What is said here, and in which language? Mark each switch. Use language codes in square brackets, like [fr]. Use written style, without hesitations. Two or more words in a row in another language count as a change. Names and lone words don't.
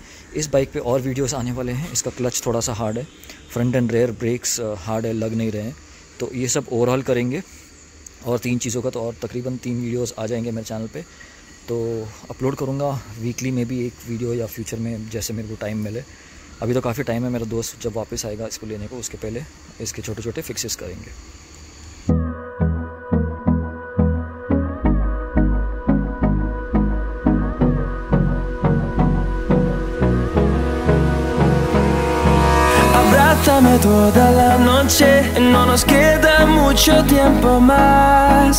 [hi] इस बाइक पे और वीडियोस आने वाले हैं. इसका क्लच थोड़ा सा हार्ड है, [en] front and rear brakes [hi] हार्ड है, लग नहीं रहे हैं, तो ये सब ओवरऑल करेंगे. और 3 चीज़ों का तो और तकरीबन 3 वीडियोस आ जाएंगे मेरे चैनल पे, तो अपलोड करूँगा वीकली में भी एक वीडियो, या फ्यूचर में जैसे मेरे को टाइम मिले. अभी तो काफ़ी टाइम है, मेरा दोस्त जब वापस आएगा इसको लेने को, उसके पहले इसके छोटे छोटे फिक्सेस करेंगे. [es] Abrázame toda la noche, no nos queda mucho tiempo más.